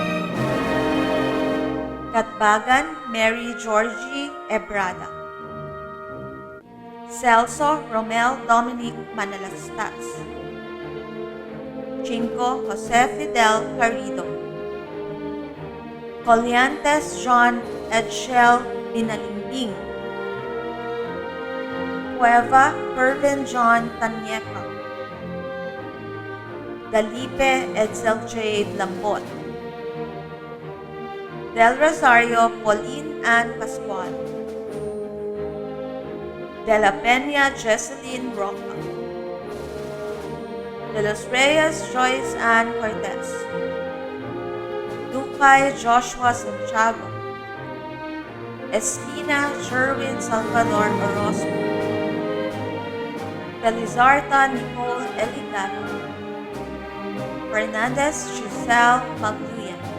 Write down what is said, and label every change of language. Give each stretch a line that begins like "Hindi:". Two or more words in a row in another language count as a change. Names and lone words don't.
Filipino: Katbagan Mary Georgie Ebrada, Celso Romel Dominic Manalastas, Chinco Jose Fidel Carrido, Colliantes John Edshel Binalimbing, Cueva Pervin John Tanyeka, Dalipe Edsel J. Lambot, Del Rosario Pauline Ann Pascual, De La Peña Jesseline Roca, De Los Reyes Joyce Ann Cortez, Ducay Joshua Santiago, Espina Sherwin Salvador Orozco, Felizarta Nicole Eligado, Fernandez Giselle Magluyan,